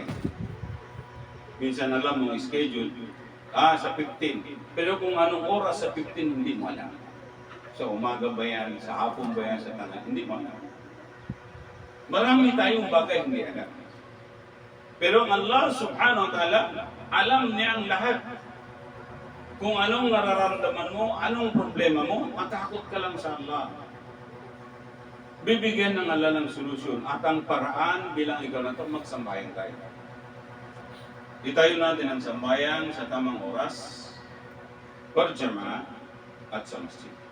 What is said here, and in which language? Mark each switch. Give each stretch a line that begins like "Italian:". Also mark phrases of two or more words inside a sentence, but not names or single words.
Filipino: Minsan alam mo schedule, sa 15. Pero kung anong oras sa 15, hindi mo alam. Sa umaga ba yan, sa hapon ba yan, sa tanghali, hindi mo alam. Marami tayong bagay hindi alam.
Arabic: Pero الله سبحانه وتعالى,
Filipino: alam niya ang lahat. Kung anong nararamdaman mo, anong problema mo, matakot ka lang sa Allah. Bibigyan ng Allah ng solusyon at ang paraan bilang ikaw na ito, magsambayan tayo. Itayo natin ang sambayan sa tamang oras, berjamaah at sa masjid.